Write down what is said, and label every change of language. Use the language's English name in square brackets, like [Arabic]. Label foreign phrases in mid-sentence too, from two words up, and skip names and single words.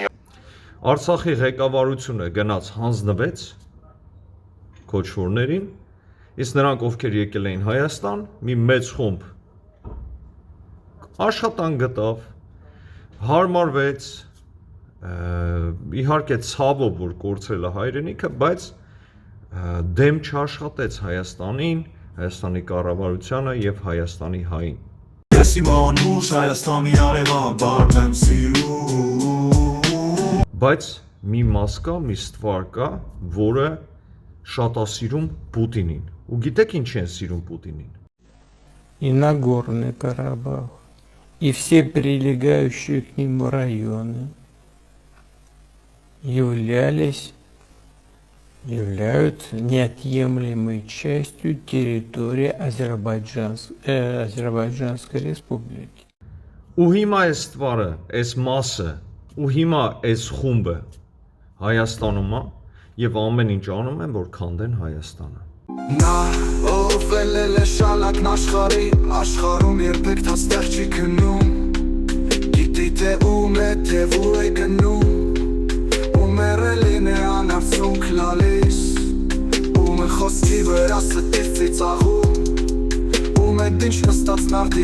[Armenian] Արցախի ղեկավարությունը գնաց հանձնվեց քոչվորներին, իսկ նրանք ովքեր եկել էին Հայաստան, մի մեծ խումբ աշխատանք գտավ, հարմարվեց, իհարկե ցավով որ կորցրել է հայրենիքը, բայց դեմ չաշխատեց Հայաստանին, Հայաստանի կառավարությանը եւ Հայաստանի հային։ Ես իմ անուշ Հայաստանի արևաբար եմ սիրում։ Բայց մի մաս կա, մի ստվար կա, որը շատ է սիրում Պուտինին։ Ու գիտեք ինչ են սիրում Պուտինին։ [Russian] И Нагорный Карабах, и все прилегающие к нему районы являются неотъемлемой частью территории Азербайджанской республики. [Armenian] Ու հիմա այս ստվարը, այս մասը, ու հիմա այս խումբը Հայաստանում է, եւ ամեն ինչ անում են, որ քանդեն Հայաստանը։ Նա ով է շալակն աշխարհի աշխարհում երբեք տաստեղ չի գնում Գիտի թե ում է թե ուր է գնում Ում է ռելին է անարցունք լալիս Ում է խոսքի վրա ստիվ ծիծաղում Ում է դինչ նստած նարդի